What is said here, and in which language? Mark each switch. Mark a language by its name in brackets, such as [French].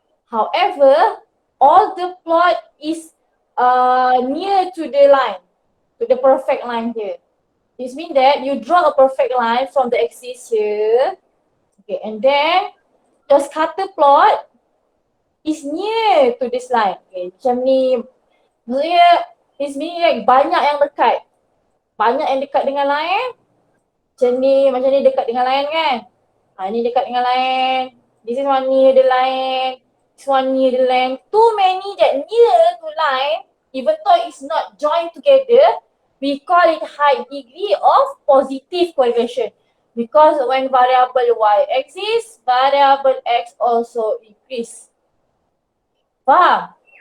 [English] However, all the plot is near to the line, to the perfect line here. This means that you draw a perfect line from the axis here. Okay, and then the scatter plot is near to this line. [Malay] Okay, macam ni. Maksudnya, [English] it's meaning like [Malay] banyak yang dekat. Banyak yang dekat dengan line. Macam ni dekat dengan line kan. Ni dekat dengan line. [English] This is one near the line. This one near the line. Too many that near to line, even though it's not joined together, we call it high degree of positive correlation. Because when variable y exists, variable x also increase. [Malay] Faham?